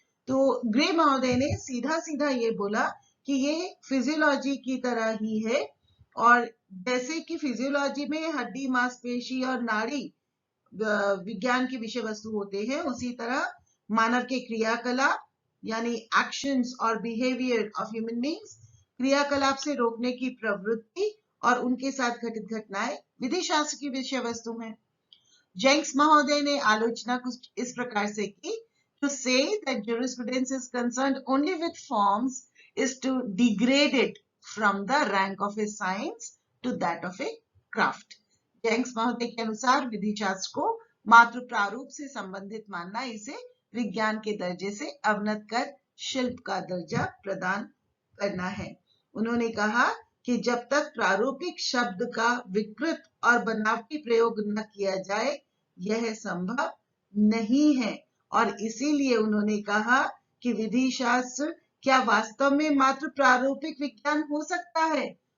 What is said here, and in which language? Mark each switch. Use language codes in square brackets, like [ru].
[hi] तो ग्रे महोदय ने सीधा सीधा ये बोला कि ये फिजियोलॉजी की तरह ही है, और जैसे कि फिजियोलॉजी में हड्डी, मांसपेशी और नाड़ी विज्ञान की विषय वस्तु होते हैं, उसी तरह मानव के क्रियाकलाप यानी एक्शंस और [en] behaviour of human beings, [hi] क्रियाकलाप से रोकने की प्रवृत्ति और उनके साथ घटित घटनाएं विधि शास्त्र की विषय वस्तु हैं। जेंक्स महोदय ने आलोचना कुछ इस प्रकार से की, [en] to say that jurisprudence is concerned only with forms is to degrade it from the rank of a science to that of a craft. [hi] जेंक्स महोदय के अनुसार विधि शास्त्र को मात्र प्रारूप से संबंधित मानना इसे विज्ञान के दर्जे से अवनत कर शिल्प का दर्जा प्रदान करना है। उन्होंने कहा कि जब तक प्रारूपिक शब्द का विकृत और बनावटी प्रयोग न किया जाए, यह संभव नहीं है, और इसीलिए उन्होंने कहा कि विधि शास्त्र क्या वास्तव में मात्र प्रारूपिक विज्ञान हो सकता है?